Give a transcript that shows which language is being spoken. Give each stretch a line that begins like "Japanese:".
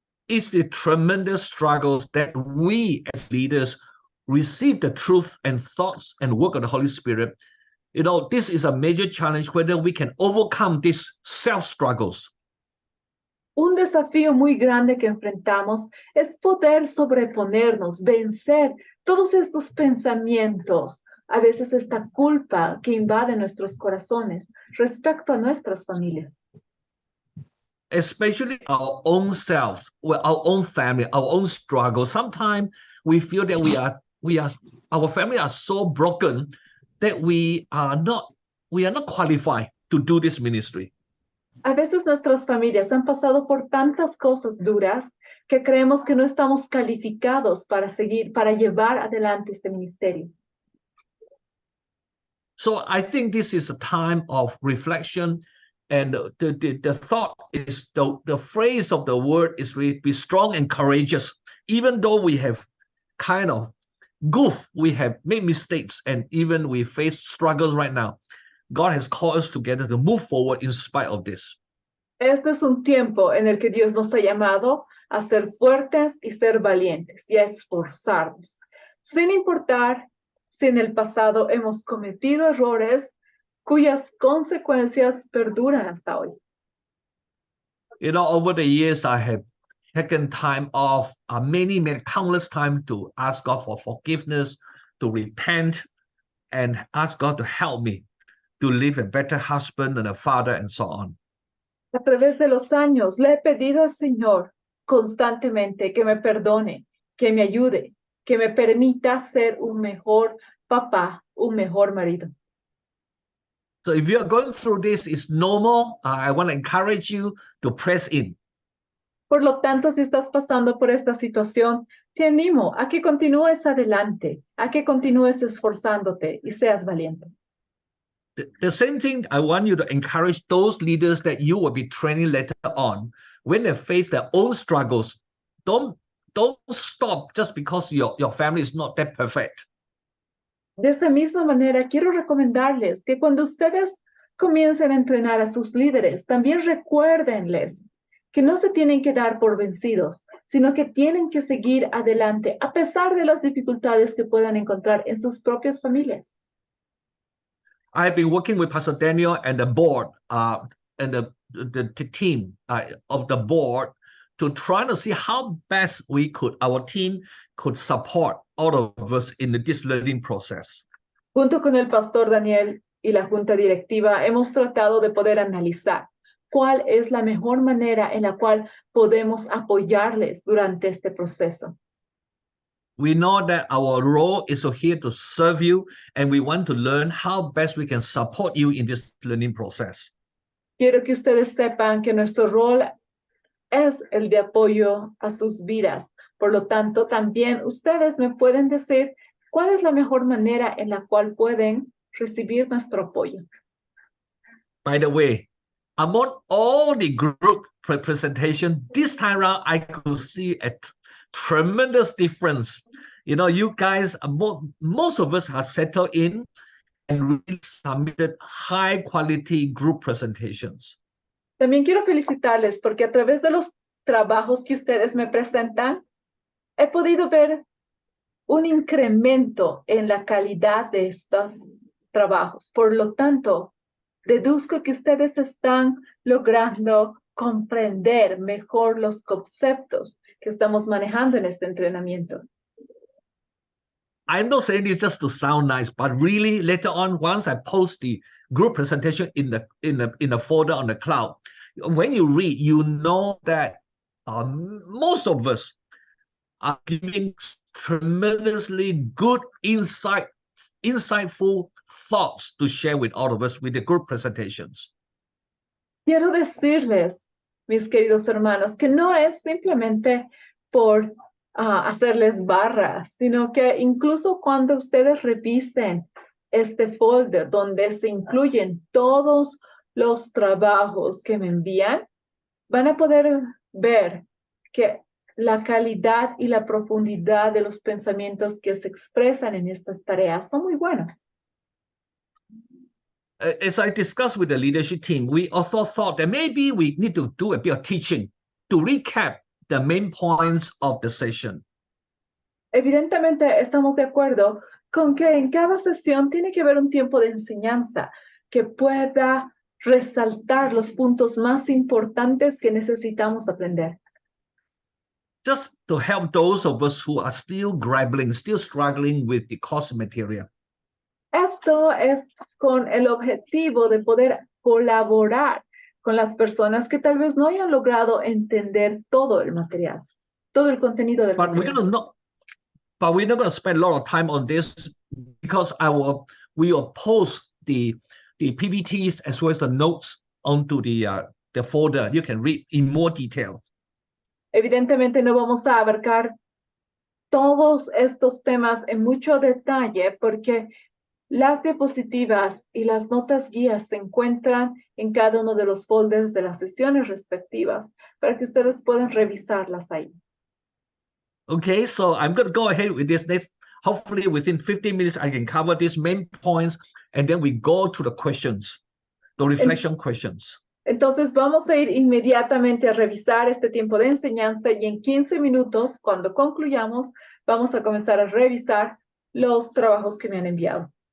English: is the tremendous struggles that we as leaders receive the truth and thoughts and work of the Holy Spirit. This is a major challenge whether we can overcome these self-struggles.
Spanish: Un desafío muy grande que enfrentamos es poder sobreponernos, vencer todos estos pensamientos, a veces esta culpa que invade nuestros corazones respecto a nuestras familias.
English: Especially our own selves, our own family, our own struggle. Sometimes we feel that our family are so broken that we are not qualified to do this ministry.
Spanish: A veces nuestras familias han pasado por tantas cosas duras que creemos que no estamos calificados para llevar adelante este ministerio.
English: So I think this is a time of reflection, and the thought is the phrase of the word is really be strong and courageous, even though we have kind of goofed, we have made mistakes, and even we face struggles right now. God has called us together to move forward in spite of this.
Spanish: Este es un tiempo en el que Dios nos ha llamado a ser fuertes y ser valientes y a esforzarnos, sin importar si en el pasado hemos cometido errores cuyas consecuencias perduran hasta hoy.
English: You know, over the years, I have taken time off, countless time to ask God for forgiveness, to repent, and ask God to help me to live a better husband and a father and so on.
Spanish: A través de los años le he pedido al Señor constantemente que me perdone, que me ayude, que me permita ser un mejor papá, un mejor marido.
English: So if you are going through this, it's normal. I want to encourage you to press in.
Spanish: Por lo tanto, si estás pasando por esta situación, te animo a que continúes adelante, a que continúes esforzándote y seas valiente.
English: The same thing, I want you to encourage those leaders that you will be training later on. When they face their own struggles, don't stop just because your family is not that perfect.
Spanish: De esta misma manera, quiero recomendarles que cuando ustedes comiencen a entrenar a sus líderes, también recuérdenles que no se tienen que dar por vencidos, sino que tienen que seguir adelante a pesar de las dificultades que puedan encontrar en sus propias familias.
English: I've been working with Pastor Daniel and the board and the team of the board to try to see how best our team could support all of us in this learning process.
Spanish: Junto con el pastor Daniel y la junta directiva, hemos tratado de poder analizar cuál es la mejor manera en la cual podemos apoyarles durante este proceso.
English: We know that our role is here to serve you, and we want to learn how best we can support you in this learning process.
Spanish: Quiero que ustedes sepan que nuestro rol es el de apoyo a sus vidas. Por lo tanto, también ustedes me pueden decir cuál es la mejor manera en la cual pueden recibir nuestro apoyo.
English: By the way, among all the group presentation, this time around, I could see a tremendous difference. You know, you guys, most of us have settled in and really submitted high quality group presentations.
Spanish: También quiero felicitarles porque a través de los trabajos que ustedes me presentan, he podido ver un incremento en la calidad de estos trabajos. Por lo tanto, deduzco que ustedes están logrando comprender mejor los conceptos que estamos manejando en este entrenamiento.
English: I'm not saying this just to sound nice, but really later on, once I post the group presentation in the folder on the cloud, when you read, you know that most of us are giving tremendously good insightful thoughts to share with all of us with the group presentations.
Spanish: Quiero decirles, mis queridos hermanos, que no es simplemente por hacerles barras, sino que incluso cuando ustedes revisen este folder donde se incluyen todos los trabajos que me envían, van a poder ver que la calidad y la profundidad de los pensamientos que se expresan en estas tareas son muy buenos.
English: As I discussed with the leadership team, we also thought that maybe we need to do a bit of teaching to recap the main points of the session.
Spanish: Evidentemente estamos de acuerdo con que en cada sesión tiene que haber un tiempo de enseñanza que pueda resaltar los puntos más importantes que necesitamos aprender.
English: Just to help those of us who are still grappling, still struggling with the course material.
Spanish: Esto es con el objetivo de poder colaborar con las personas que tal vez no hayan logrado entender todo el material, todo el contenido del
English: But we're
Spanish: material.
English: gonna not, but we're not going to spend a lot of time on this because we will post the PPTs as well as the notes onto the folder. You can read in more detail.
Spanish: Evidentemente no vamos a abarcar todos estos temas en mucho detalle porque las diapositivas y las notas guías se encuentran en cada uno de los folders de las sesiones respectivas para que ustedes puedan revisarlas ahí.
English: Okay, so I'm going to go ahead with this. Next, hopefully within 15 minutes, I can cover these main points, and then we go to the questions, the reflection questions.
Spanish: Entonces vamos a ir inmediatamente a revisar este tiempo de enseñanza y en 15 minutos, cuando concluyamos, vamos a comenzar a revisar los trabajos que me han enviado.